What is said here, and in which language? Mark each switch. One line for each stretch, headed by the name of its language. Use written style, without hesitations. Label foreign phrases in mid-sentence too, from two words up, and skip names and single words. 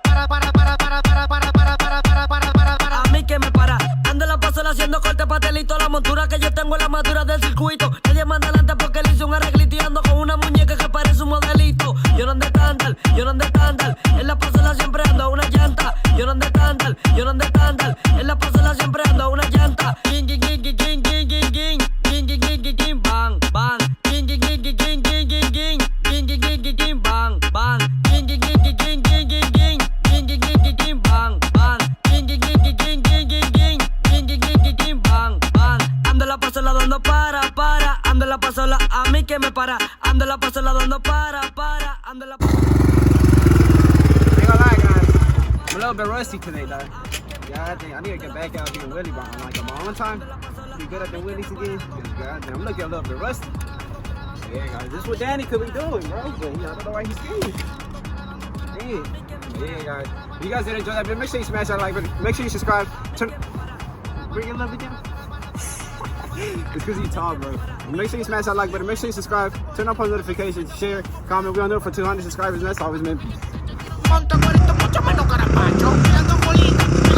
Spanish: A mí que me para, ando la pasola haciendo corte pastelito. La montura que yo tengo es la madura del circuito. Nadie manda adelante porque le hice un arreglito y ando con una muñeca que parece un modelito. Yo no ando estándar, en la pasola siempre ando una llanta. Yo no ando estándar, en la pasola siempre ando una llanta. Ging, ging, ging, ging, ging, ging, ging, ging, ging, ging, ging, ging, ging, bang, bang. Ging, ging, ging, ging, ging, ging, ging, ging, ging, ging, ging, ging, ging, bang, bang. Ging, ging, ging, ging, ging, ging, ging, ging, ging, ging, ging, ging, ging, bang, bang. Ging, ging, ging, ging, ging, ging, ging, ging, ging, ging, ging, ging, ging, bang, bang. Ando la pasola dando para, ando la pasola a mí que me para, ando la pasola dando para, ando la pasola.
English: Ain't gonna lie, guys. I'm a little bit rusty today, though. Yeah, I need to get back out here wheelie bar on like on my own time. Be good at the wheelies again. Goddamn, I'm looking a little bit rusty. Yeah, guys, this is what Danny could be doing, bro. But I don't know why he's scared. Yeah, guys. If you guys did enjoy that video, make sure you smash that like button. Make sure you subscribe. Bring it a little bit down. It's because he's tall, bro. Make sure you smash that like button. Make sure you subscribe. Turn on post notifications. Share. Comment. We're on there for 200 subscribers, and that's always meant.
Spanish: Monta muerto, mucho menos carapacho. Mirando bolita.